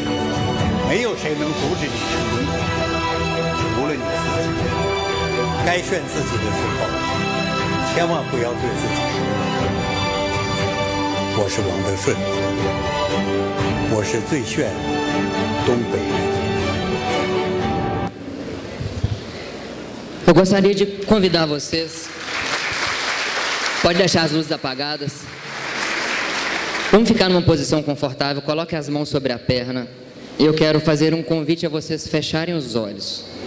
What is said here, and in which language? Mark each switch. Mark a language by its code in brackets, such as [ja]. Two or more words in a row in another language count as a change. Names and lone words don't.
[zh] 没有谁能阻止你成功，除了你自己。该炫自己的时候，千万不要对自己失望。我是王德顺，我是最炫东北人。 [pt] Eu gostaria de convidar vocês. Pode deixar as luzes apagadas. Vamos ficar numa posição confortável. Coloque as mãos sobre a perna. E eu quero fazer um convite a vocês fecharem os olhos.